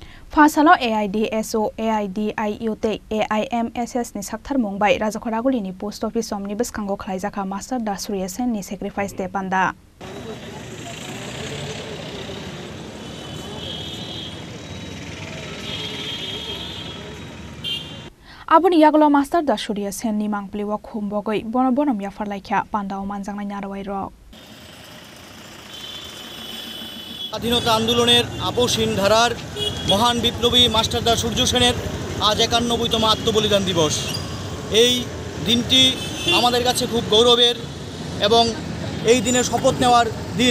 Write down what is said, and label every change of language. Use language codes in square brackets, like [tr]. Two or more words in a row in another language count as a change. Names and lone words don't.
[trp] Fasalo AIDSO, AIDIUT, AIMSS ni sakthar Mumbai, Rajakhoraguli ni [en] post office [trp] omnibus kango khlaijaka master dasuriasen ni sacrifice te panda. Aboni yaglo master dasuriasen ni mangpliwa khumbogoi bonom yafarlaikha pandao manjangnai narwai rok. [bn] স্বাধীনতা আন্দোলনের আপসহীন ধারার মহান বিপ্লবী মাস্টারদা সূর্য সেনের আজ 91তম আত্মবলিদান দিবস। এই দিনটি আমাদের কাছে খুব গৌরবের এবং এই দিনে শপথ নেওয়ার দিন।